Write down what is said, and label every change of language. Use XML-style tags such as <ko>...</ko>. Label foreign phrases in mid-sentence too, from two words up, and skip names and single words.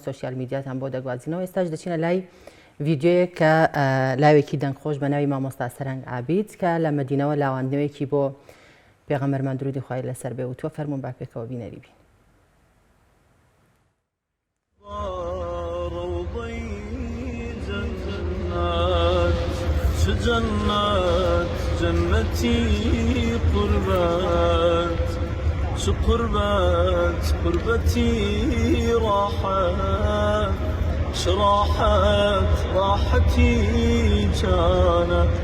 <ckb>سوۆسیال میدیاتان بۆ دەگوازینەوە ئێستاش دەچینە لای ڤیددیۆیەک کە لاوێکی دەنگخۆش بە ناوی مامۆستا سەرنگ عابید کە لە مەدینەوە لاوانەوەیەکی بۆ پێغەمبەرمان درودی خوای لەسەر بێ و تۆ فەرموون با پێکەوە بینەری بین.</ckb> <ar>جنتي قربت شو قربتي راحت شراحت راحتي جانا</ar>